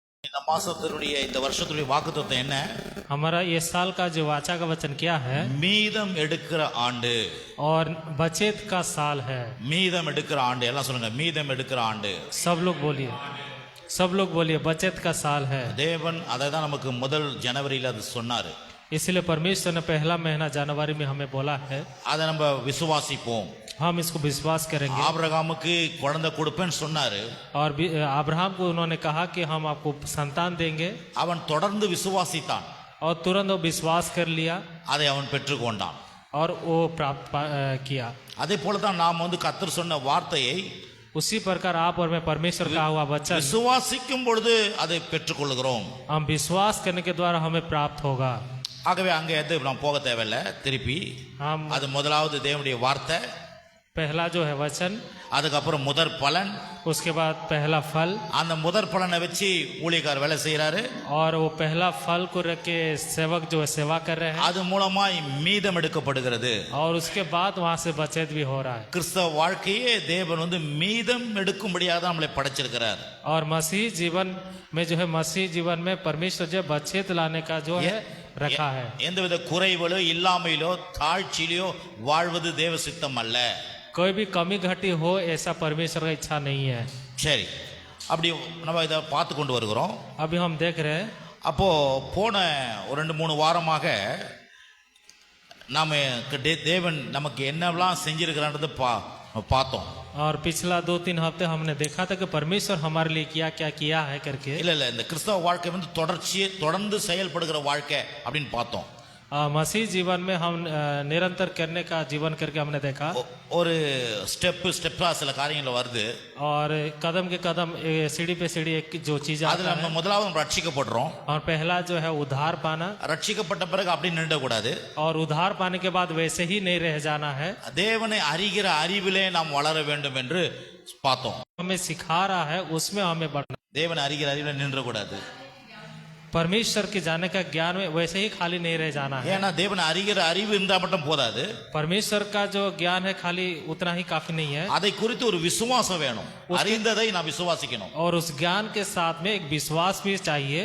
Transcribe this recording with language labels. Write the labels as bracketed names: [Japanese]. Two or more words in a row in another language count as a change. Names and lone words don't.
[Tamil] இந்த மாசத்தினுடைய இந்த வருஷத்துடைய வாக்குத்தத்தம் என்ன? [Hindi] हमारा ये साल का जो वाचा का वचन क्या है? [Tamil] மீதம் எடுக்கிற ஆண்டு. [Hindi] और बचत का साल है. [Tamil] மீதம் எடுக்கிற ஆண்டு. எல்லாம் சொல்லுங்க, மீதம் எடுக்கிற ஆண்டு. [Hindi] सब लोग बोलिए बचत का साल है. [Tamil] தேவன் அதை தான் நமக்கு முதல் ஜனவரியில அது சொன்னாரு. [Hindi] इसलिए परमेश्वर ने पहला महीना जनवरी में हमें बोला है. [Tamil] அதை நம்ம விசுவாசிப்போம். [Hindi] हम इसको विश्वास करेंगे. [Tamil] ஆபிரகாமுக்கு குழந்தை கொடுப்பேன்னு சொன்னாரு. [Hindi] और अब्राहम को उन्होंने कहा कि हम आपको संतान देंगे. [Tamil] அவன் தொடர்ந்து விசுவாசித்தான். [Hindi] और तुरंत वो विश्वास कर लिया. [Tamil] அதை அவன் பெற்றுக்கொண்டான். [Hindi] और वो प्राप्त किया. [Tamil] அதே போல தான் நாம் கர்த்தர் சொன்ன வார்த்தையை [Hindi] उसी प्रकार आप और मैं परमेश्वर का हुआ वचन [Tamil] விசுவாசிக்கும் பொழுது அதை பெற்றுக்கொள்கிறோம். [Hindi] हम विश्वास करने के द्वारा हमें प्राप्त होगा. [Tamil] ஆகவே அங்கே எது நாம் போக தேவையில்ல. திருப்பி அது முதலாவது தேவனுடைய வார்த்தை, [Hindi] पहला जो है वचन, [Tamil] அதுக்கப்புறம் முதற் பலன், [Hindi] उसके बाद पहला फल. [Tamil] அந்த முதற் பலனை வச்சு ஊழியக்காரர் வேலை செய்யறாரு. [Hindi] और वो पहला फल को रख के सेवक जो है सेवा कर रहे हैं. [Tamil] அது மூலமாய் மீதம் எடுக்கப்படுகிறது. [Hindi] और उसके बाद वहां से बचत भी हो रहा है. [Tamil] கிறிஸ்தவ வாழ்க்கையே தேவன் மீதம் எடுக்கும்படியாக நம்மளை படைச்சிருக்கிறார். [Hindi] और मसीह जीवन में जो है मसीह जीवन में परमेश्वर जो बचत लाने का जो है रखा है. [Tamil] எந்தவித குறைகளோ இல்லாமையிலோ தாழ்ச்சியிலோ வாழ்வது தேவ சித்தம் அல்ல. [Hindi] कोई भी कमी घटी हो ऐसा परमेश्वर का इच्छा नहीं है. [Tamil] சரி, அப்படி நம்ம இதை பார்த்து கொண்டு வருகிறோம். [Hindi] अभी हम देख रहे हैं. [Tamil] அப்போ போன ஒரு 2-3 வாரமாக நாம தேவன் நமக்கு என்னெல்லாம் செஞ்சிருக்கிறான்றதை பார்த்தோம். [Hindi] और पिछला 2-3 हफ्ते हमने देखा था कि परमेश्वर हमारे लिए क्या क्या किया है करके. [Tamil] இல்ல இந்த கிறிஸ்தவ வாழ்க்கை தொடர்ந்து செயல்படுகிற வாழ்க்கை அப்படின்னு பார்த்தோம். [Hindi] मसीह जीवन में हम निरंतर करने का जीवन करके हमने देखा. [Tamil] ஒரு ஸ்டெப்பா சில காரியங்கள் வருது. [Hindi] और कदम के कदम सीढ़ी पे सीढ़ी एक जो चीज [Tamil] அதுல நம்ம முதலாவது ரட்சிக்கப்படுறோம். [Hindi] और पहला जो है उद्धार पाना. [Tamil] ரட்சிக்கப்பட்ட பிறகு அப்படி நின்ற கூடாது. [Hindi] और उद्धार पाने के बाद वैसे ही नहीं रह जाना है. [Tamil] தேவனை அறிகிற அறிவிலே நாம் வளர வேண்டும் என்று பார்த்தோம். [Hindi] हमें सिखा रहा है उसमें हमें बढ़ना. [Tamil] தேவனை அறிகிற அறிவிலே நின்ற கூடாது. [Hindi] परमेश्वर के जाने का ज्ञान में वैसे ही खाली नहीं रह जाना है. [Tamil] ஏன்னா தேவனை அறிகிற அறிவு இருந்தா மட்டும் போதாது. [Hindi] परमेश्वर का जो ज्ञान है खाली उतना ही काफी नहीं है. [Tamil] அதை குறித்து ஒரு விசுவாசம் வேணும். அறிந்ததை நான் விசுவாசிக்கணும். [Hindi] और उस ज्ञान के साथ में एक विश्वास भी चाहिए.